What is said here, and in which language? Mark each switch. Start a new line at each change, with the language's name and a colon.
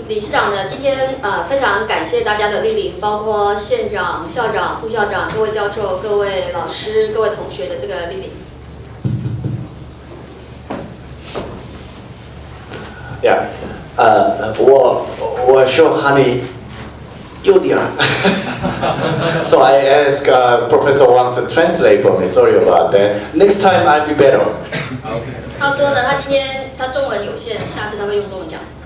Chinese: 理事长呢，今天非常感谢大家的莅临，包括县长、校长、副校长、各位教授、各位老师、各位同学的这个莅临。
English: Yeah，
Chinese: 我说汉语有点，
English: so I ask Professor Wang to translate for me. Sorry about that. Next time I'll be better.
Chinese: 他说呢，他今天他中文有限，下次他会用中文讲。